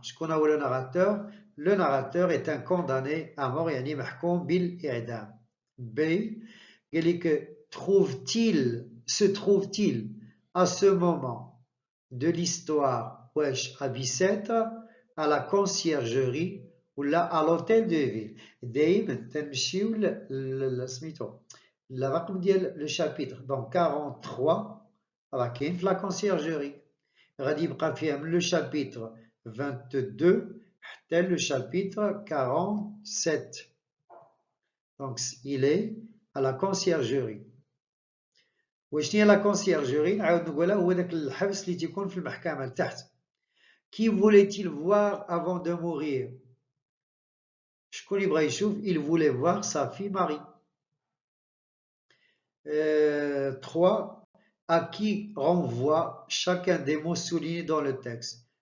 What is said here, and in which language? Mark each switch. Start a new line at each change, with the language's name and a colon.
French: Je connais le narrateur. Le narrateur est un condamné à mort,
Arabic: yani mahkoum bil i'dam.
French: B. Se trouve-t-il à ce moment de l'histoire à Bicêtre, à la conciergerie ou là à l'hôtel de ville?
Arabic: دايما تنمشيو سميتو الرقم ديال لو شابيتر دونك 43 راه كاين في لا كونسيرجوري غادي يبقى فيها من لو شابيتر 22 حتى لو شابيتر 47 دونك
French: il est à la conciergerie.
Arabic: وشنو هي لا كونسيرجوري؟ نعاود نقولها، هو داك الحبس اللي تيكون في المحكمة لتحت.
French: Qui voulait-il voir avant de mourir?
Arabic: شكون يبغى يشوف؟
French: Il voulait voir sa fille Marie. 3. À qui renvoie chacun des mots soulignés dans le texte?